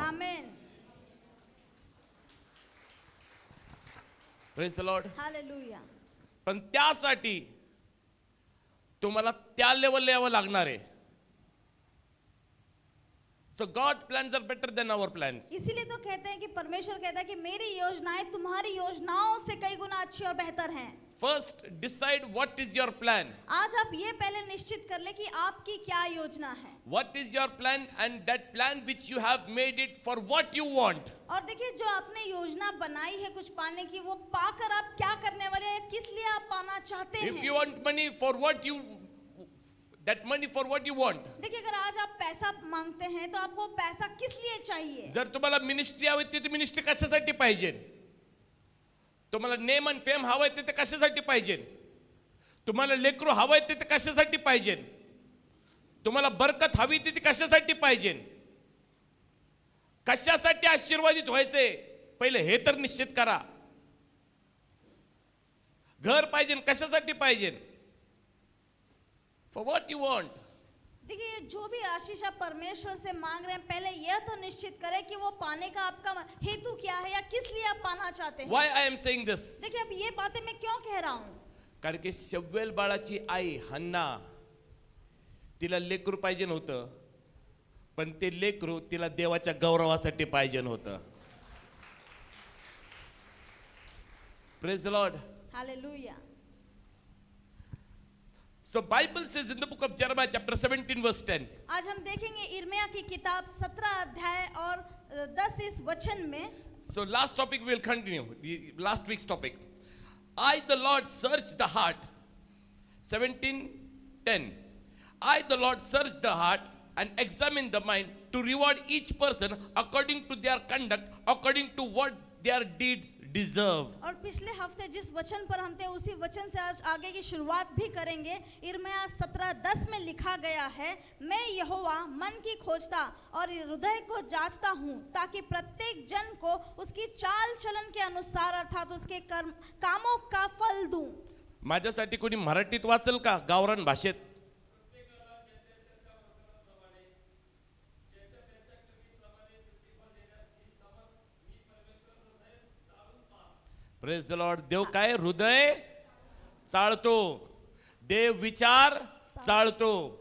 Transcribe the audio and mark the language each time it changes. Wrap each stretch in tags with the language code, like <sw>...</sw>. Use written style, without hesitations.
<en>Amen. Praise the lord. Hallelujah.</en> <mr>पण त्यासाठी तुम्हाला त्या लेवलला यावं लागणार आहे.</mr> <en>So God plans are better than our plans.</en> <hi>इसीलिए तो कहते हैं कि परमेश्वर कहता है कि मेरी योजनाएं तुम्हारी योजनाओं से कई गुना अच्छी और बेहतर हैं.</hi> <en>First decide what is your plan.</en> <hi>आज आप ये पहले निश्चित कर ले कि आपकी क्या योजना है.</hi> <en>What is your plan and that plan which you have made it for what you want.</en> <hi>और देखिए जो आपने योजना बनाई है कुछ पाने की, वो पाकर आप क्या करने वाले हैं, किस लिए आप पाना चाहते हैं.</hi> <en>If you want money for what you that money for what you want.</en> <hi>देखिए अगर आज आप पैसा मांगते हैं तो आपको पैसा किस लिए चाहिए.</hi> <mr>जर तुम्हाला मिनिस्ट्री हवी ती मिनिस्ट्री कशासाठी पाहिजे. तुम्हाला</mr> <en>name and fame</en> <mr>हवंय ते कशासाठी पाहिजे. तुम्हाला लेकरू हवंय ते कशासाठी पाहिजे. तुम्हाला बरकत हवी ती कशासाठी पाहिजे. कशासाठी आशीर्वादित व्हायचे पहिले हे तर निश्चित करा. घर पाहिजे कशासाठी पाहिजे.</mr> <en>For what you want.</en> <hi>देखिए जो भी आशीष आप परमेश्वर से मांग रहे हैं पहले यह तो निश्चित करें कि वो पाने का आपका हेतु क्या है या किस लिए आप पाना चाहते हैं.</hi> <en>Why I am saying this?</en> <hi>देखिए अब ये बातें मैं क्यों कह रहा हूँ.</hi> <mr>कारण की शव्वेल बाळाची आई हन्ना तिला लेकरू पाहिजे नव्हतं, पण ते लेकरू तिला देवाच्या गौरवासाठी पाहिजे होतं.</mr> <en>Praise the Lord. Hallelujah. So Bible says in the book of Jeremiah chapter 17 verse 10.</en> <hi>आज हम देखेंगे इर्मिया की किताब 17 अध्याय और 10 इस वचन में.</hi> <en>So last topic we will continue. The last week's topic. I the Lord search the heart. 17:10. I the Lord search the heart and examine the mind to reward each person according to their conduct, according to what their deeds deserve.</en> <hi>और पिछले हफ्ते जिस वचन पर हम थे उसी वचन से आज आगे की शुरुआत भी करेंगे. इर्मिया 17:10 में लिखा गया है, मैं यहोवा मन की खोजता और हृदय को जांचता हूँ ताकि प्रत्येक जन को उसकी चाल चलन के अनुसार अर्थात उसके कर्म कामों का फल दूं.</hi> <mr>माझ्यासाठी कोणी मराठीत वाचल का गावरान भाषेत.</mr> <en>Praise the Lord.</en> <mr>देव काय हृदय चाळतो, देव विचार चाळतो.</mr>